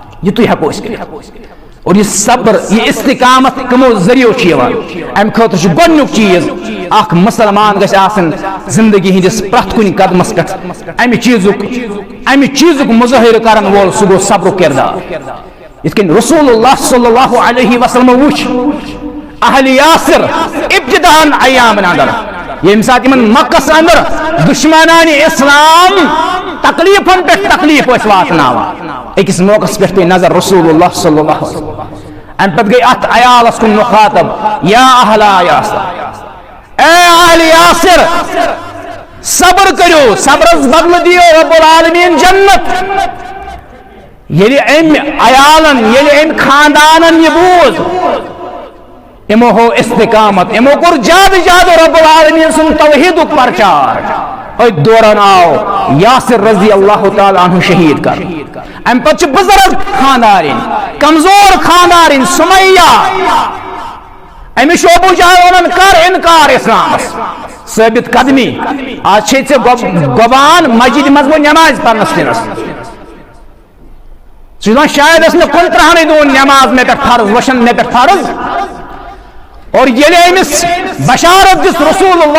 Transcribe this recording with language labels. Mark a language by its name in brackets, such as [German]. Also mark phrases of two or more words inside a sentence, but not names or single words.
[Kashmiri] یہ تھی ہیکو اس اور یہ صبر یہ استقامت کمو ذریعہ چیوان ام خاطر گۄڈنیُک چیز اخ مسلمان گژھِ آسن زندگی ہندس پرٛٮ۪تھ کُنہِ قدمس پٮ۪ٹھ امہِ چیٖزُک مظٲہرٕ کرن وول سُہ گوٚو صبرُک کردار یِتھ کٔنۍ رسول اللہ [Arabic] صلی اللہ علیہ وسلم [Kashmiri] وٕچھ اہل یاسر ابتداءً ایامن اندر ییٚمہِ ساتہٕ یِمن مکس اندر دشمنان اسلام تکلیفن پٮ۪ٹھ تکلیف ٲسۍ واتناوان أکِس موقعس پٮ۪ٹھ پیٚیہِ نظر رسول اللہ [Arabic] صلی اللہ علیہ وسلم [Kashmiri] امہِ پتہٕ گٔے اتھ عیالس کُن مخاطب [Arabic] یا اہل یاسر [Kashmiri] اے اہل یاسر صبر کٔرِو صبرس بدلہٕ دِیو رب العالمین جنت ییٚلہِ أمۍ عیالن ییٚلہِ أمۍ خاندانن یہِ بوٗز یِمو ہو استقامت یِمو کوٚر زیادٕ رب العالمین سُنٛد توحیٖدُک پرچار أتھۍ دوران آو یاسر رضی اللہ تعالیٰ عنہ شہید کر امہِ پتہٕ چھِ بزرگ خاندارِنۍ کمزور خاندارِنۍ سمیہ أمِس چھُ ابوٗ جہل ونان کر انکار اسلامس ثٲبت قدمی آز چھے ژےٚ گۄبان مسجد منٛز گوٚو نٮ۪مازِ پرنس دِنس ژٕ چھُ دپان شاید ٲس مےٚ 15 دۄہن نٮ۪ماز مےٚ پٮ۪ٹھ فرض وۄنۍ مےٚ پٮ۪ٹھ فرض اور ییٚلہِ أمِس بشارت دِژ رسول اللہ